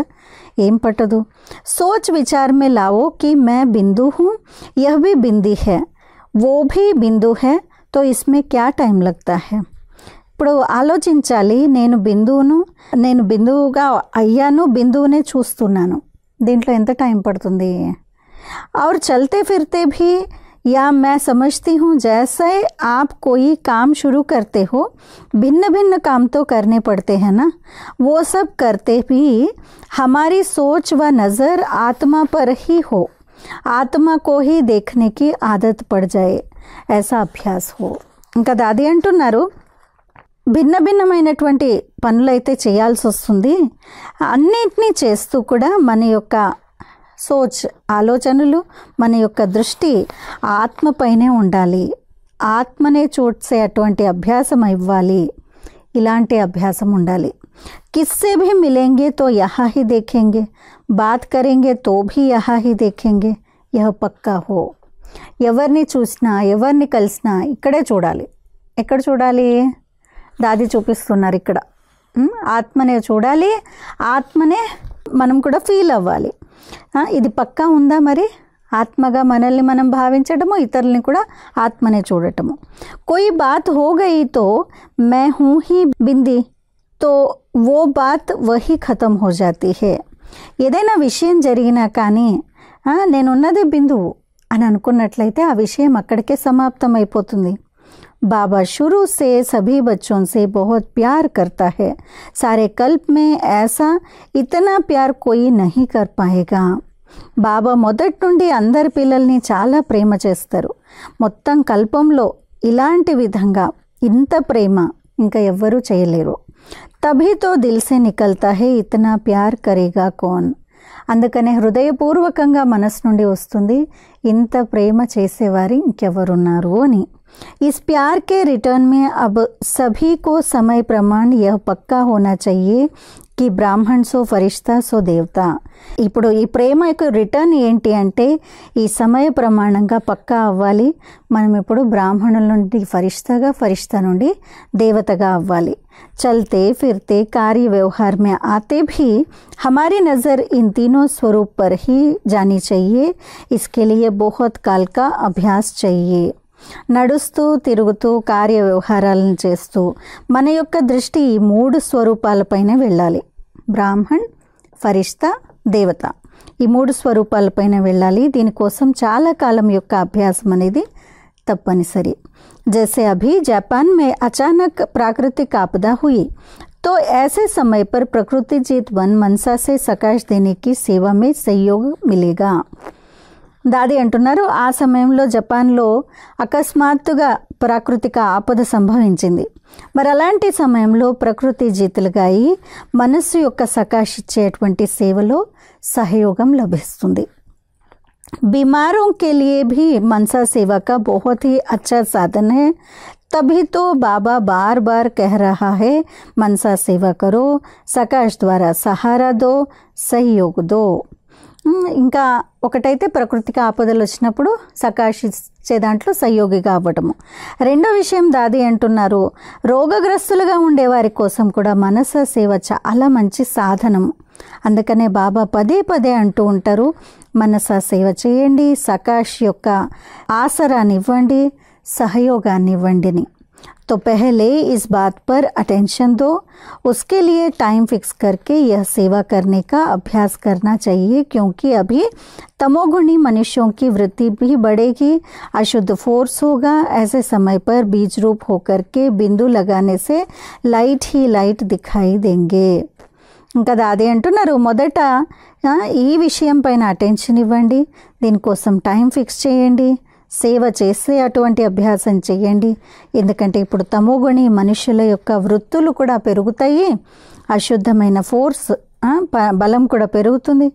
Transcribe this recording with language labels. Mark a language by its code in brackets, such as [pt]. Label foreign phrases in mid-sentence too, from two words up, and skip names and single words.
[te] ఏం పట్టదు. [hi] सोच विचार में लाओ कि मैं बिंदु हूँ, यह भी बिंदी है, वो भी बिंदु है, तो इसमें क्या टाइम लगता है. [te] ఇప్పుడు ఆలోచించాలి, నేను బిందువుగా అయ్యాను, బిందువునే చూస్తున్నాను, దీంట్లో ఎంత టైం పడుతుంది. [hi] और चलते फिरते भी या मैं समझती हूँ जैसे आप कोई काम शुरू करते हो, भिन्न भिन्न काम तो करने पड़ते हैं ना, वो सब करते भी हमारी सोच व नज़र आत्मा पर ही हो, आत्मा को ही देखने की आदत पड़ जाए, ऐसा अभ्यास हो. [te] ఇంకా దాది అంటున్నారు, భిన్న భిన్నమైనటువంటి పనులైతే చేయాల్సి వస్తుంది. అన్నింటినీ చేస్తూ కూడా మన యొక్క సోచ్, ఆలోచనలు, మన యొక్క దృష్టి ఆత్మపైనే ఉండాలి. ఆత్మనే చూసే అటువంటి అభ్యాసం ఇవ్వాలి. ఇలాంటి అభ్యాసం ఉండాలి. [hi] किससे भी मिलेंगे तो यहाँ ही देखेंगे, बात करेंगे तो भी यहाँ ही देखेंगे, यह पक्का हो. [te] ఎవరిని చూసినా ఎవరిని కలిసినా ఇక్కడే చూడాలి. ఎక్కడ చూడాలి? దాది చూపిస్తున్నారు ఇక్కడ. ఆత్మనే చూడాలి, ఆత్మనే మనం కూడా ఫీల్ అవ్వాలి. ఇది పక్కా ఉందా మరి? ఆత్మగా మనల్ని మనం భావించడము, ఇతరుల్ని కూడా ఆత్మనే చూడటము. [hi] कोई बात हो गई तो मै हूँ ही बिंदी, तो वो बात वही ఖతం हो जाती है. [te] ఏదైనా విషయం జరిగినా కానీ నేనున్నదే బిందువు అని అనుకున్నట్లయితే ఆ విషయం అక్కడికే సమాప్తం అయిపోతుంది. [hi] बाबा शुरू से सभी बच्चों से बहुत प्यार करता है. सारे कल्प में ऐसा इतना प्यार कोई नहीं कर पाएगा. [te] బాబా మొదటి నుండి అందరి పిల్లల్ని చాలా ప్రేమ చేస్తారు. మొత్తం కల్పంలో ఇలాంటి విధంగా ఇంత ప్రేమ ఇంకా ఎవ్వరూ చేయలేరు. [hi] तभी तो दिल से निकलता है इतना प्यार करेगा कौन. [te] అందుకనే హృదయపూర్వకంగా మనసు నుండి వస్తుంది, ఇంత ప్రేమ చేసేవారు ఇంకెవరున్నారు అని. [hi] इस प्यार के रिटर्न में अब सभी को समय प्रमाण यह पक्का होना चाहिए कि ब्राह्मण सो फरिश्ता सो देवता. [te] ఇప్పుడు ఈ ప్రేమ యొక్క రిటర్న్ ఏంటి అంటే ఈ సమయ ప్రమాణంగా పక్కా అవ్వాలి. మనం ఇప్పుడు బ్రాహ్మణుల నుండి ఫరిష్తాగా, ఫరిష్తా నుండి దేవతగా అవ్వాలి. [hi] चलते फिरते कार्य व्यवहार में आते भी हमारी नज़र इन तीनों स्वरूप पर ही जानी चाहिए. इसके लिए बहुत काल का अभ्यास चाहिए. [te] నడుస్తూ తిరుగుతూ కార్య వ్యవహారాలను చేస్తూ మన యొక్క దృష్టి ఈ 3 స్వరూపాలపైనే వెళ్ళాలి. బ్రాహ్మణ్, ఫరిష్తా, దేవత, ఈ 3 స్వరూపాలపైన వెళ్ళాలి. దీనికోసం చాలా కాలం యొక్క అభ్యాసం అనేది తప్పనిసరి. [hi] जैसे अभी जापान में अचानक प्राकृतिक आपदा हुई तो ऐसे समय पर प्रकृति जीत वन मनसा से सकाश देने की सेवा में सहयोग मिलेगा. [te] దాది అంటున్నారు, ఆ సమయంలో జపాన్లో అకస్మాత్తుగా ప్రాకృతిక ఆపద సంభవించింది. మరి అలాంటి సమయంలో ప్రకృతి జీతులుగా అయి మనస్సు యొక్క సకాష్ ఇచ్చేటువంటి సేవలో సహయోగం లభిస్తుంది. [hi] बीमारों के लिए भी मनसा सेवा का बहुत ही अच्छा साधन है. तभी तो बाबा बार बार कह रहा है मनसा सेवा करो, सकाश द्वारा सहारा दो, सहयोग दो. [te] ఇంకా ఒకటైతే ప్రకృతికి ఆపదలు వచ్చినప్పుడు సకాష్ ఇచ్చే దాంట్లో సహయోగిగా అవ్వటము. రెండో విషయం దాది అంటున్నారు, రోగగ్రస్తులుగా ఉండేవారి కోసం కూడా మనస సేవ చాలా మంచి సాధనము. అందుకనే బాబా పదే పదే అంటూ ఉంటారు, మనస సేవ చేయండి, సకాష్ యొక్క ఆసరాన్ని ఇవ్వండి, సహయోగాన్ని ఇవ్వండిని. [hi] तो पहले इस बात पर अटेंशन दो, उसके लिए टाइम फिक्स करके यह सेवा करने का अभ्यास करना चाहिए, क्योंकि अभी तमोगुणी मनुष्यों की वृत्ति भी बढ़ेगी, अशुद्ध फोर्स होगा. ऐसे समय पर बीज रूप होकर के बिंदु लगाने से लाइट ही लाइट दिखाई देंगे. [te] ఇంకా దాది అంటున్నారు, మొదట ఈ విషయం పైన అటెన్షన్ ఇవ్వండి, దీనికోసం టైం ఫిక్స్ చేయండి, సేవ చేసే అటువంటి అభ్యాసం చేయండి. ఎందుకంటే ఇప్పుడు తమోగుణి మనుషుల యొక్క వృత్తులు కూడా పెరుగుతాయి, అశుద్ధమైన ఫోర్స్ బలం కూడా పెరుగుతుంది.